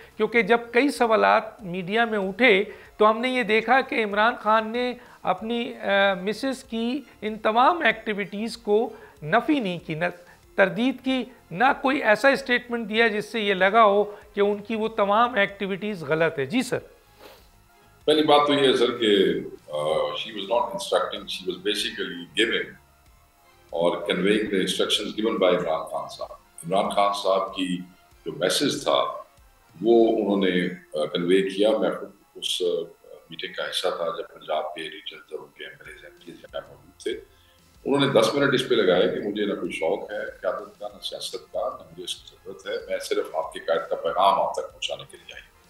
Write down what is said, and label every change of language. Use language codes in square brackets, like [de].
[ur] کیونکہ جب کئی سوالات میڈیا میں اٹھے تو ہم نے یہ دیکھا کہ عمران خان نے اپنی مسز کی ان تمام ایکٹیویٹیز کو نفی نہیں کی، نہ تردید کی، نہ کوئی ایسا اسٹیٹمنٹ دیا جس سے یہ لگا ہو کہ ان کی وہ تمام ایکٹیویٹیز غلط ہے. جی سر. پہلی بات تو یہ ہے سر کہ [en] she was not instructing, she was basically giving [ur] اور [en] conveying the instructions given by Imran Khan sahab. [ur] عمران خان صاحب کی جو میسج تھا وہ انہوں نے کنوے کیا. میں خود اس میٹنگ کا حصہ تھا جب پنجاب کے ریجنز اور ان کے ایمپلیز موجود تھے. انہوں نے 10 منٹ اس پہ لگائے کہ مجھے نہ کوئی شوق ہے قیادت کا، نہ سیاست کا، نہ مجھے اس کی ضرورت ہے، میں صرف آپ کے قائد کا پیغام آپ تک پہنچانے کے لیے آئی.